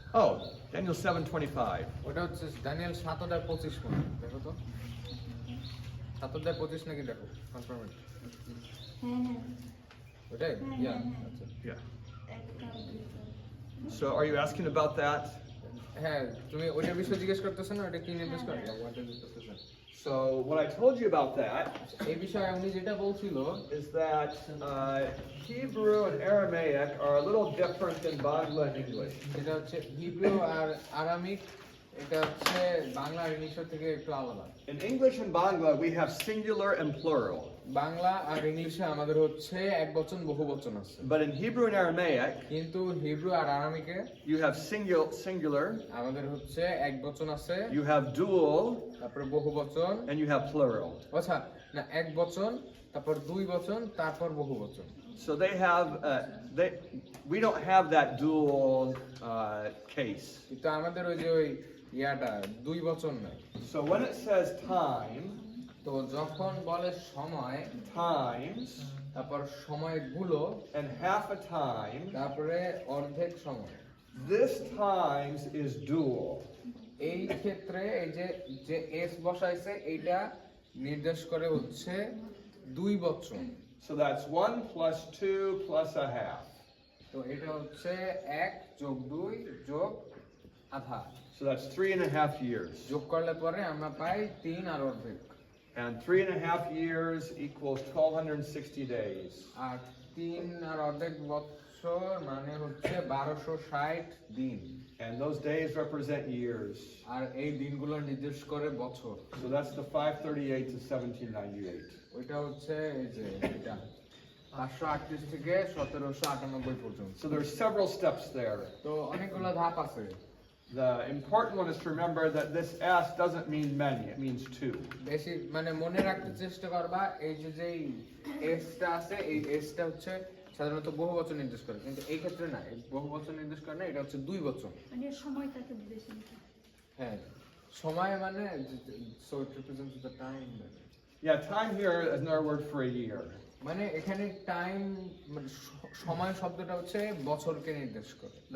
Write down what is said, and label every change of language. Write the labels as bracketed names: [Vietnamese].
[English] Oh, Daniel 7:25. [Bangla] ওটা হচ্ছে Danijel 7:25 কোন? দেখো তো। 7:25 নাকি দেখো? কনফার্ম। হ্যাঁ হ্যাঁ ওটাই? হ্যাঁ, [English] Yeah. [Bangla] হ্যাঁ, আচ্ছা। [English] Yeah. [Bangla] এক কাল দুই কাল। [English] So are you asking about that? [Bangla] হ্যাঁ, তুমি ওইটার বিষয়ে জিজ্ঞেস করতেছো না? ওটা কি নির্দেশ করে? [English] What does it [Bangla] করতেছেন? [English] So what I told you about that [Bangla] এই বিষয়ে উনি যেটা বলছিল [English] is that Hebrew and Aramaic are a little different than Bangla and English. [Bangla] এটা হচ্ছে হিব্রু আর আরামিক, এটা হচ্ছে বাংলা আর ইংলিশের থেকে একটু আলাদা। [English] In English and Bangla, we have singular and plural. [Bangla] Bangla আর ইংলিশে আমাদের হচ্ছে একবচন বহুবচন আছে, [English] But in Hebrew and Aramaic, [Bangla] কিন্তু Hebrew আর আরামিকে [English] you have singular, [Bangla] আমাদের হচ্ছে একবচন আছে, [English] you have dual, [Bangla] তারপর বহুবচন, [English] and you have plural. [Bangla] আচ্ছা না একবচন, তারপর দুই বচন, তারপর বহুবচন। [English] So they have, we don't have that dual case. [Bangla] কিন্তু আমাদের ওই যে ওই ইয়াটা দুই বচন নাই। [English] So when it says time, [Bangla] তো যখন বলে সময়, [English] times, [Bangla] তারপর সময়গুলো, [English] and half a time, [Bangla] তারপরে অর্ধেক সময়, [English] this times is dual. [Bangla] এই ক্ষেত্রে এই যে যে এস বসাইছে এইটা নির্দেশ করে হচ্ছে 2 বচন। [English] So that's 1 plus 2 plus a half. [Bangla] তো এটা হচ্ছে 1 যোগ 2 যোগ আধা, [English] So that's 3.5 years. [Bangla] যোগ করলে পরে আমরা পাই 3 আর অর্ধেক, [English] And 3.5 years equals 1260 days. [Bangla] আর 3 আর অর্ধেক বছর মানে হচ্ছে 1260 দিন, [English] And those days represent years. [Bangla] আর এই দিনগুলো নির্দেশ করে বছর। [English] So that's the 538 to 1798. [Bangla] ওইটা হচ্ছে এই যে এটা 538 থেকে 1798 পর্যন্ত। [English] So there's several steps there. [Bangla] তো অনেকগুলো ধাপ আছে। [English] The important one is to remember that this S doesn't mean many, it means two. [Bangla] বেশি মানে মনে রাখতে চেষ্টা করবা এই যে যেই এসটা আছে, এই এসটা হচ্ছে সাধারণত বহু বচন নির্দেশ করে, কিন্তু এই ক্ষেত্রে না, এই বহু বচন নির্দেশ করে না, এটা হচ্ছে 2 বচন। মানে সময়টাকে বুঝেছি নাকি? হ্যাঁ, সময় মানে [English] so it represents the time, Yeah, time here is another word for a year. [Bangla] মানে এখানে টাইম মানে সময় শব্দটা হচ্ছে বছরকে নির্দেশ করে।